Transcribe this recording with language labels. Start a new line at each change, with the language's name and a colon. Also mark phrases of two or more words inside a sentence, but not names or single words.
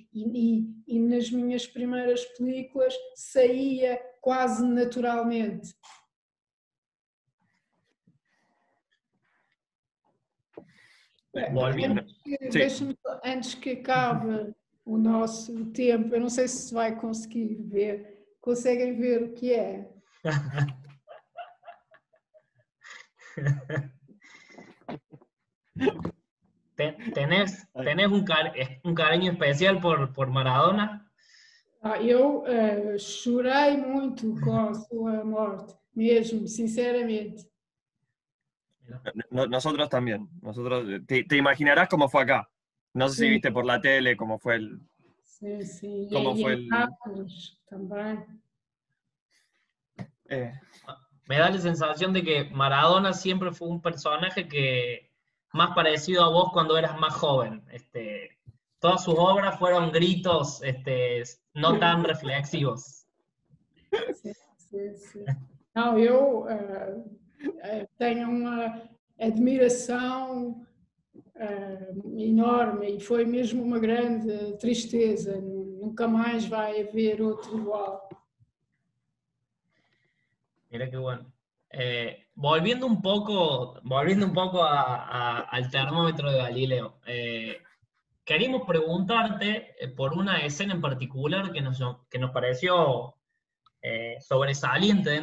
Portuguese: E nas minhas primeiras películas saía quase naturalmente. Antes que acabe o nosso tempo, eu não sei se vai conseguir ver. Conseguem ver o que é?
Spanish: ¿Tenés un cariño especial por Maradona?
Portuguese: Eu chorei muito com a sua morte, mesmo, sinceramente.
Spanish: Nosotros también. Te imaginarás cómo fue acá. No sé si viste por la tele cómo fue el... Sí, sí. Cómo fue el... también. Me da la sensación de que Maradona siempre fue un personaje que más parecido a vos cuando eras más joven. Todas sus obras fueron gritos no tan reflexivos. Sí.
Portuguese: Não, eu tenho uma admiração enorme, e foi mesmo uma grande tristeza. Nunca mais vai haver outro igual.
Spanish: Mira qué bueno. Volviendo un poco al termómetro de Galileo, queríamos preguntarte por una escena en particular que nos pareció sobresaliente dentro